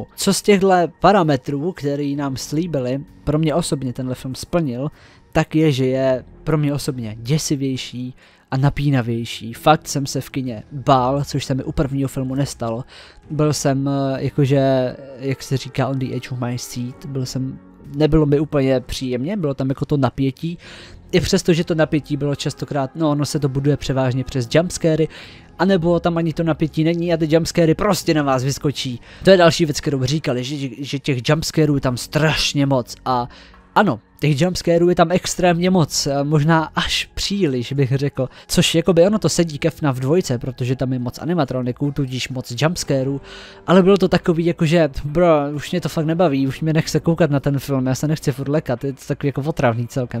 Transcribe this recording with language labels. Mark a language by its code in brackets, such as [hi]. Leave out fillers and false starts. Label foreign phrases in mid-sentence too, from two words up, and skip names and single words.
[cs] Co z těchto parametrů, který nám slíbili, pro mě osobně tenhle film splnil, tak je, že je pro mě osobně děsivější a napínavější. Fakt jsem se v kině bál, což se mi u prvního filmu nestalo. Byl jsem jakože, jak se říká, [en] on the edge of my seat, [cs] nebylo mi úplně příjemně, bylo tam jako to napětí, i přesto, že to napětí bylo častokrát, no ono se to buduje převážně přes jumpscary, anebo tam ani to napětí není a ty jumpscary prostě na vás vyskočí. To je další věc, kterou říkali, že těch jumpscarů je tam strašně moc a ano, Těch jumpscarů je tam extrémně moc, možná až příliš bych řekl, což jakoby ono to sedí ke FNAF 2, protože tam je moc animatroniků, tudíž moc jumpscarů, ale bylo to takový jakože, bro, už mě to fakt nebaví, už mě nechce koukat na ten film, já se nechci furt lekat, je to takový jako otravný celkem.